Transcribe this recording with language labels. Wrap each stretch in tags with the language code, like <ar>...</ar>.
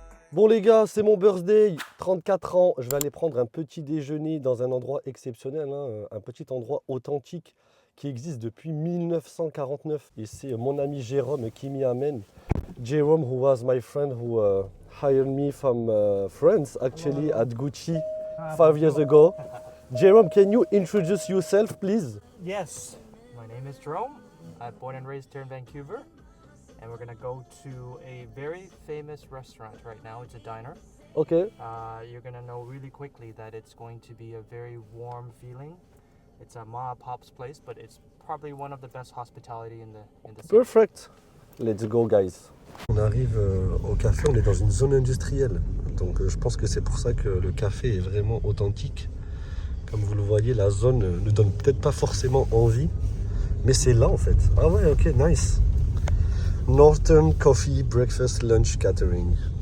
<fr>Bon les gars, c'est mon birthday, 34 ans. Je vais aller prendre un petit déjeuner dans un endroit exceptionnel, hein, un petit endroit authentique qui existe depuis 1949. Et c'est mon ami Jérôme qui m'y amène.</fr> <en>Jérôme, who was my friend who hired me from France actually at Gucci 5 years ago. Jérôme, can you introduce yourself, please? Yes, my name is Jerome. I'm born and raised here in Vancouver, and we're gonna go to a very famous restaurant right now. It's a diner. Okay. You're gonna know really quickly that it's going to be a very warm feeling. It's a Ma Pop's place, but it's probably one of the best hospitality in the city. Perfect. Let's go, guys.</en> <fr>On arrive au café, on est dans une zone industrielle. Donc je pense que c'est pour ça que le café est vraiment authentique. Comme vous le voyez, la zone ne donne peut-être pas forcément envie, mais c'est là en fait. Ah ouais, ok, nice.</fr> <en>Northern Coffee Breakfast Lunch Catering.</en>